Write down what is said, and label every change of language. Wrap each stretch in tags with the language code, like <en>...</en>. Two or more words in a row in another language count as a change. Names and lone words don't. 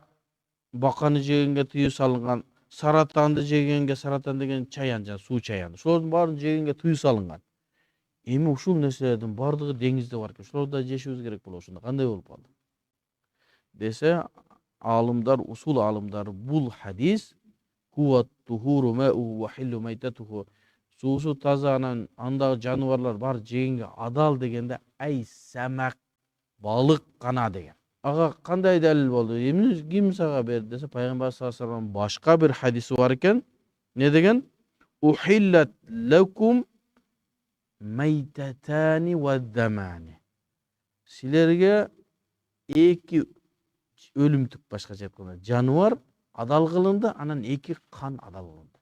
<ky>Баканы жегенге тыюу салынган. Саратанды жегенге, саратан деген чаян, суу чаян. Ошолордун баарын жегенге тыюу салынган. Эми ушул нерселердин бардыгы деңизде бар экен. Ошолорду да жешибиз керек болот. Ошондо кандай болуп калды? Десе, алымдар, усул алымдар бул хадис</ky> <ar>هو الطهور ماؤه والحل ميتته.</ar> <ky>Суусу таза, анан андагы жаныбарлар бар жегенге адал дегенде</ky> <ar>أي سمك,</ar> <ky>балык гана деген. Ага кандай далил болду? Эмне ким сага берди десе, пайгамбар</ky> <ar>صلى الله عليه وسلم</ar> <ky>башка бир хадиси бар экен. Не деген?</ky> <ar>أحلت لكم ميتتان ودمان.</ar> <ky>Силерге эки өлүмтүк, башкача айтканда, жаныбар адал кылынды, анан эки кан адал кылынды.</ky>